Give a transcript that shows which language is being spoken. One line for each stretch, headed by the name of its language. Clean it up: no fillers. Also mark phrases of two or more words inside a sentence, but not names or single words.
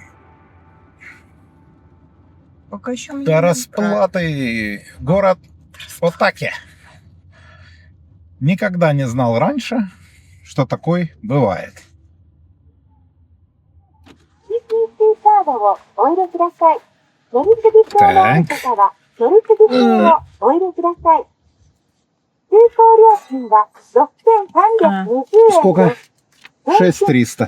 Russian: Пока еще мне до не расплаты. Город Отаке. Никогда не знал раньше, что такой бывает.
Japanese: カードをお入れください。乗り継ぎ証のある方は乗り継ぎ証をお入れください。通行料金は6320円です。 6300.